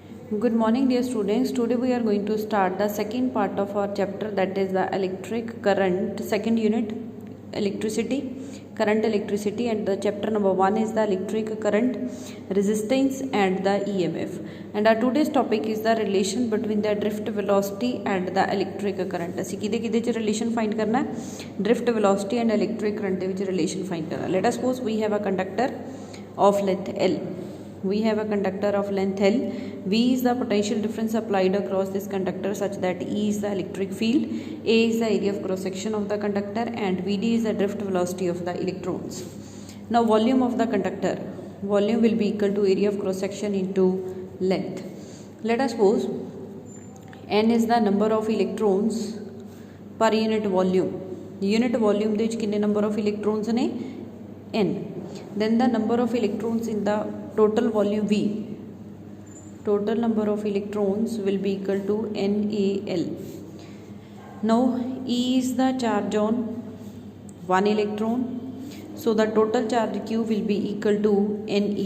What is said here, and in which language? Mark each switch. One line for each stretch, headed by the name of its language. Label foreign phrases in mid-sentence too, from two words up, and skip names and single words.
English: Good morning, dear students. Today we are going to start the second part of our chapter, that is the electric current, second unit, electricity, current, electricity, and the chapter number 1 is the electric current, resistance and the EMF. And our today's topic is the relation between the drift velocity and the electric current.
Punjabi: ਅਸੀਂ ਕਿਹਦੇ ਚ
English: relation find
Punjabi: ਕਰਨਾ ਹੈ?
English: Drift velocity and electric current
Punjabi: ਦੇ ਵਿੱਚ
English: relation find ਕਰਨਾ. Let us suppose we have a conductor of length L. We have a conductor of length L. V is the potential difference applied across this conductor such that E is the electric field, A is the area of cross section of the conductor, and Vd is the drift velocity of the electrons. Now volume of the conductor, volume will be equal to area of cross section into length. Let us suppose N is the number of electrons per unit volume. Unit volume
Punjabi: ਦੇ ਵਿੱਚ ਕਿੰਨੇ
English: number of electrons ਨੇ? N. Then the number of electrons in the total volume V, total number of electrons will be equal to NaL. Now E is the charge on one electron, so the total charge Q will be equal to Ne.